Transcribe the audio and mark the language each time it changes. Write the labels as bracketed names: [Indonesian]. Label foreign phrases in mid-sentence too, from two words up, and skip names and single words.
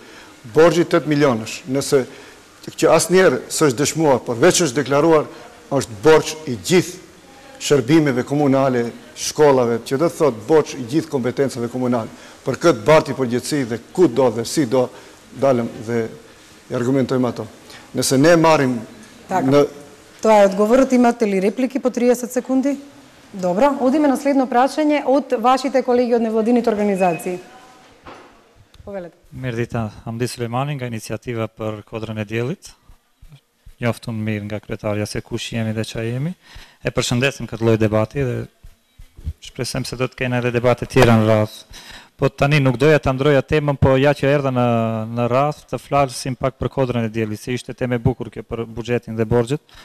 [Albanian] Borxhi 8 milionësh, nëse që asnjëherë s'është dëshmuar, por veç është deklaruar, është borxh i gjithë shërbimeve komunale, shkollave, që do thotë borxh i gjithë kompetencave komunale. Për këtë barti përgjithësi dhe ku do dhe si do dalëm dhe i argumentojmë ato. Nëse ne marrim në... [Bulgarian] Това е отговорът. [Macedonian] Имате ли реплики по 30 секунди? Добро. Одиме на следно прашање од вашите колеги од невладините организации. Повелете. [Albanian] Mirëdita, Hamdi Sulejmani nga iniciativa për Kodrën e Diellit. Njoftun mirë nga kryetarja se kush jemi dhe çfarë jemi. E përshëndesim këtë lloj debati dhe shpresojmë se do të kenë edhe debate tjera në radhë. Po tani nuk doja ta ndroja temën, po ja që erdha në radhë të flasim pak për Kodrën e Diellit, se ishte temë e bukur kjo për buxhetin dhe borxhet.